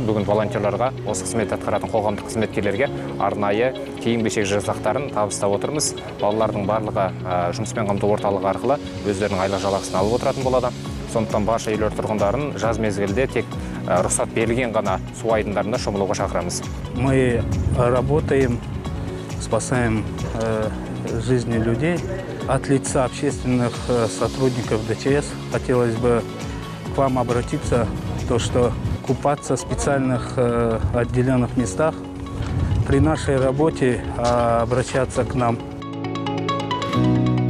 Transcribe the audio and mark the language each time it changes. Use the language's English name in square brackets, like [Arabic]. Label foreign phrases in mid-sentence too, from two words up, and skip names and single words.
[Kazakh] Бүгін волонтерларға, осы қызмет атқаратын қоғамдық қызметкерлерге арнайы киім-кешек жасақтарын табыстап отырмыз. Балалардың барлығы жұмыспен қамту орталығы арқылы өздерінің айлық жалақысын алып отыратын болады. Сондықтан барша елорда тұрғындарын жаз мезгілде тек рұқсат берілген ғана су айдындарында шомылуға шақырамыз. [Russian] Мы работаем, спасаем жизни людей. От лица общественных сотрудников ДЧС хотелось бы к вам обратиться, то что купаться в специальных отделенных местах при нашей работе обращаться к нам.